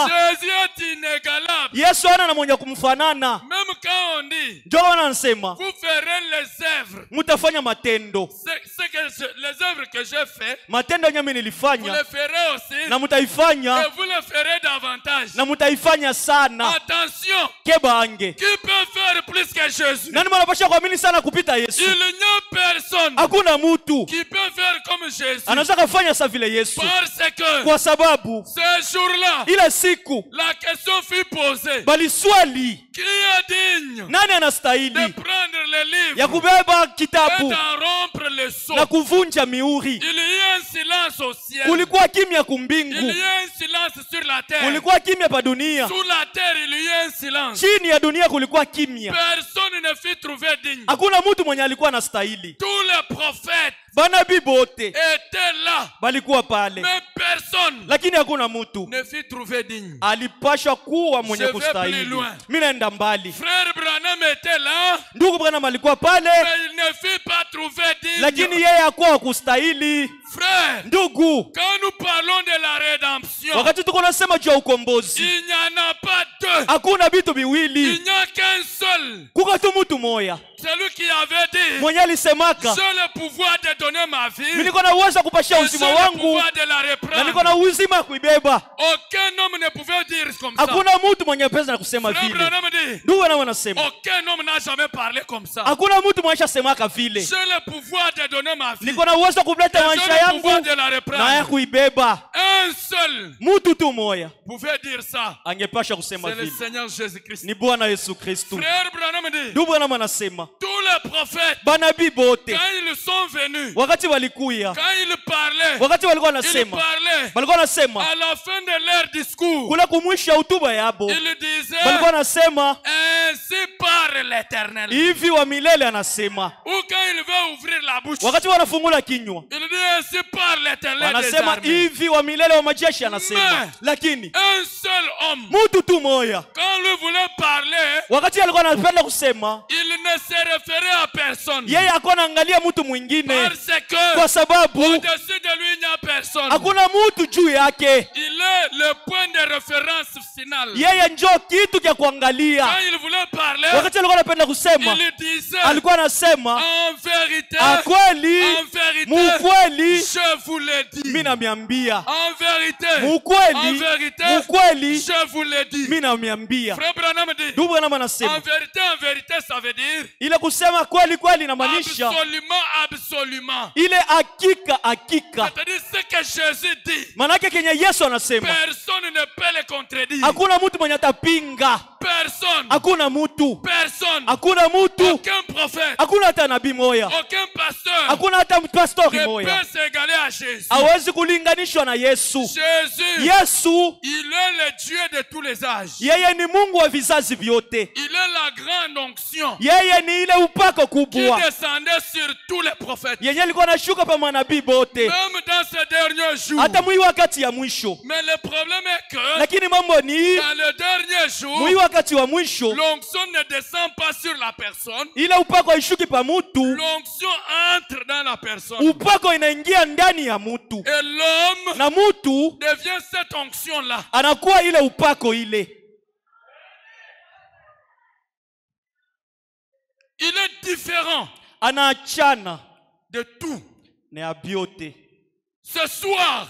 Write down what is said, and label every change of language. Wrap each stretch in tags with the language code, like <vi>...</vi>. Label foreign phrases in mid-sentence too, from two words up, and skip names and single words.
<fr>Jésus est inégalable.</fr> <sw>Yesu ana na mwenye kumfanana.</sw> <fr>Même quand on dit,</fr> <sw>Ndio maana anasema</sw> <fr>vous ferez les œuvres,</fr> <sw>mutafanya matendo,</sw> <fr>les œuvres que j'ai fait,</fr> <sw>matendo yenye mimi</sw> <fr>vous</fr> <sw>nilifanya</sw> <fr>les ferez aussi,</fr> <sw>na mutaifanya</sw> <fr>et vous les ferez davantage.</fr> <sw>na mutaifanya sana.</sw> <fr>Attention, Kebange qui peut faire plus que Jésus?</fr> <sw>nani mwanapasha kuamini sana kupita Yesu?</sw> <fr>Il n'y a personne</fr> <sw>Hakuna mtu</sw> <fr>qui peut faire comme Jésus.</fr> <sw>anaweza kufanya sa vile Yesu,</sw> <fr>Parce que</fr> <sw>kwa sababu</sw> <fr>ce jour-là,</fr> <sw>ile siku</sw> <fr>la question fut posée.</fr> <sw>bali swali,</sw> <fr>Qui est digne</fr> <sw>nani</sw> <fr>de</fr> <sw>anastahili</sw> <fr>prendre le livre</fr> <sw>ya kubeba</sw> <fr>et</fr> <sw>kitabu</sw> <fr>d'en rompre le sceau?</fr> <sw>na kuvunja mihuri?</sw> <fr>Il y a un silence au ciel.</fr> <sw>Kulikuwa kimya</sw> <fr>Il</fr> <sw>kumbingu,</sw> <fr>y a un silence sur la terre.</fr> <sw>kulikuwa kimya pa dunia,</sw> <fr>Sous la terre, il y a un silence.</fr> <sw>chini ya dunia kulikuwa kimya.</sw> <fr>Personne ne fut trouvé digne.</fr> <sw>Hakuna mtu mwenye alikuwa anastahili.</sw> <fr>Tous les prophètes</fr> <sw>Banabii bote</sw> <fr>étaient là,</fr> <sw>balikuwa pale,</sw> <fr>mais personne</fr> <sw>lakini hakuna mtu</sw> <fr>ne fut trouvé digne.</fr> <sw>alipashwa kuwa mwenye</sw> <fr>Je vais plus</fr> <sw>kustahili.</sw> <fr>loin.</fr> <sw>Mimi naenda mbali.</sw> <fr>Frère Branham était là,</fr> <sw>Ndugu Branham alikuwa pale,</sw> <fr>mais il ne fut pas trouvé</fr> <sw>lakini</sw> <fr>digne.</fr> <sw>yeye hakuwa kustahili.</sw> <fr>Frère,</fr> <sw>Ndugu,</sw> <fr>quand nous parlons de la rédemption,</fr> <sw>wakati tuko nasema juu ya ukombozi,</sw> <fr>il n'y en a pas deux.</fr> <sw>hakuna vitu</sw> <fr>Il</fr> <sw>viwili,</sw> <fr>n'y a qu'un seul.</fr> <sw>kuko tu mtu moya</sw> <fr>Celui qui avait dit,</fr> <sw>mwenye alisemaka</sw> <fr>j'ai le pouvoir de donner ma vie,</fr> <sw>mimi niko na uwezo wa kupashia</sw> <fr>j'ai</fr> <sw>uzima</sw> <fr>le</fr> <sw>wangu</sw> <fr>pouvoir de la</fr> <sw>na niko</sw> <fr>reprendre.</fr> <sw>na uzima wa kuibeba.</sw> <fr>Aucun homme ne pouvait dire comme ça.</fr> <sw>Hakuna mtu mwenye pesa na kusema</sw> <fr>Frère</fr> <sw>vile.</sw> <fr>Branham dit,</fr> <sw>Ndugu Branham anasema</sw> <fr>aucun homme n'a jamais parlé comme ça.</fr> <sw>hakuna mtu mwenye shasemaka vile,</sw> <fr>J'ai le pouvoir de donner ma vie,</fr> <sw>niko na uwezo wa kuleta</sw> <fr>j'ai</fr> <sw>maisha</sw> <fr>le</fr> <sw>yangu</sw> <fr>pouvoir de la</fr> <sw>na ya</sw> <fr>reprendre.</fr> <sw>kuibeba.</sw> <fr>Un seul</fr> <sw>Mtu tu moya</sw> <fr>pouvait dire ça.</fr> <sw>angepasha kusema</sw> <fr>C'est le</fr> <sw>vile,</sw> <fr>Seigneur Jésus-Christ.</fr> <sw>ni Bwana Yesu Kristo.</sw> <fr>Frère Branham dit,</fr> <sw>Ndugu Branham anasema</sw> <fr>tous les prophètes,</fr> <sw>banabii bote</sw> <fr>quand ils sont venus,</fr> <sw>wakati walikuya,</sw> <fr>quand ils parlaient,</fr> <sw>wakati walikuwa</sw> <fr>ils</fr> <sw>wanasema,</sw> <fr>parlaient</fr> <sw>walikuwa wanasema</sw> <fr>à la fin de leur discours.</fr> <sw>kule kumwisha hotuba yabo,</sw> <fr>Ils disaient,</fr> <sw>walikuwa wanasema</sw> <fr>ainsi parle l'Éternel.</fr> <sw>hivi wa milele anasema,</sw> <fr>Ou quand il veut ouvrir la bouche,</fr> <sw>wakati wanafungula kinywa</sw> <fr>il dit ainsi par l'Éternel des</fr> <sw>wanasema</sw> <fr>armées.</fr> <sw>hivi wa milele wa majeshi anasema.</sw> <fr>Mais</fr> <sw>Lakini</sw> <fr>un seul homme,</fr> <sw>mtu tu moya</sw> <fr>quand lui voulait parler,</fr> <sw>wakati alikuwa anapenda kusema,</sw> <fr>il ne se référait à personne.</fr> <sw>yeye alikuwa anaangalia mtu mwingine,</sw> <fr>Parce que</fr> <sw>kwa sababu</sw> <fr>au-dessus de lui, il n'y a personne.</fr> <sw>hakuna mtu juu yake.</sw> <fr>Il est le point de référence final.</fr> <sw>Yeye njoo kitu cha kuangalia.</sw> <fr>Quand il voulait parler,</fr> <sw>Wakati alikuwa anapenda kusema,</sw> <fr>il disait,</fr> <sw>alikuwa anasema</sw> <fr>en vérité,</fr> <sw>akweli,</sw> <fr>en vérité,</fr> <sw>mukweli,</sw> <fr>je vous l'ai dit.</fr> <sw>mimi namiambia.</sw> <fr>En vérité, en</fr> <sw>Mukweli,</sw> <fr>vérité,</fr> <sw>mukweli,</sw> <fr>je vous l'ai dit.</fr> <sw>mimi namiambia.</sw> <fr>Frère Branham dit,</fr> <sw>Ndugu Branham</sw> <fr>en</fr> <sw>anasema</sw> <fr>vérité, ça veut dire</fr> <sw>ile kusema kweli kweli inamaanisha</sw> <fr>absolument, absolument.</fr> <sw>ile hakika hakika.</sw> <fr>C'est-à-dire ce que Jésus dit,</fr> <sw>Manake kenye Yesu anasema</sw> <fr>personne ne peut le contredire.</fr> <sw>hakuna mtu mwenye atapinga.</sw> <fr>Personne,</fr> <sw>Hakuna mtu,</sw> <fr>personne,</fr> <sw>hakuna mtu,</sw> <fr>aucun prophète,</fr> <sw>hakuna hata nabii moya,</sw> <fr>aucun pasteur</fr> <sw>hakuna hata pastori</sw> <fr>ne</fr> <sw>moya</sw> <fr>peut s'égaler à Jésus.</fr> <sw>hawezi kulinganishwa na Yesu.</sw> <fr>Jésus,</fr> <sw>Yesu</sw> <fr>il est le Dieu de tous les âges.</fr> <sw>yeye ni Mungu wa vizazi vyote.</sw> <fr>Il est la grande onction</fr> <sw>Yeye ni ile upako</sw> <fr>qui</fr> <sw>kubwa</sw> <fr>descendait sur tous les prophètes.</fr> <sw>yenye alikuwa anashuka pa manabii bote,</sw> <fr>Même dans ces derniers jours.</fr> <sw>hata mwi wakati ya mwisho.</sw> <fr>Mais le problème est que</fr> <sw>Lakini mambo ni</sw> <fr>dans le dernier jour,</fr> <sw>mwi wakati wa mwisho</sw> <fr>l'onction ne descend pas sur la personne.</fr> <sw>ile upako haishuki pa mutu,</sw> <fr>L'onction entre dans la personne.</fr> <sw>upako inaingia ndani ya mutu</sw> <fr>Et l'homme</fr> <sw>na mutu</sw> <fr>devient cette onction-là.</fr> <sw>anakuwa ile upako ile.</sw> <fr>Il est différent</fr> <sw>Anaachana</sw> <fr>de tout.</fr> <sw>na ya biote.</sw> <fr>Ce soir,</fr>